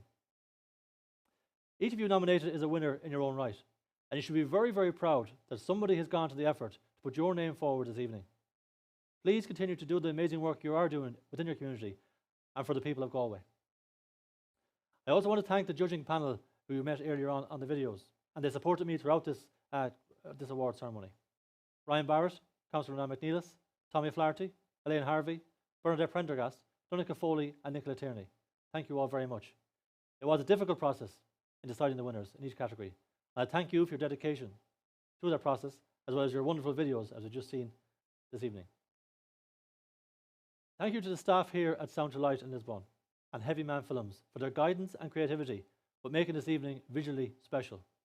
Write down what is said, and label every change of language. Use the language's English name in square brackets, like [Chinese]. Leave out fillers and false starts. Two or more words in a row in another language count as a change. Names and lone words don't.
[English] Each of you nominated is a winner in your own right, and you should be very, very proud that somebody has gone to the effort to put your name forward this evening. Please continue to do the amazing work you are doing within your community and for the people of Galway. I also want to thank the judging panel who you met earlier on the videos, and they supported me throughout this award ceremony. Ryan Barrett, Councillor Nan McNeilis, Tommy Flaherty, Elaine Harvey, Bernadette Prendergast, Donica Foley and Nicola Tierney. Thank you all very much. It was a difficult process in deciding the winners in each category, and I thank you for your dedication to that process, as well as your wonderful videos as we've just seen this evening. Thank you to the staff here at Sound to Light in Lisbon and Heavy Man Films for their guidance and creativity, but making this evening visually special.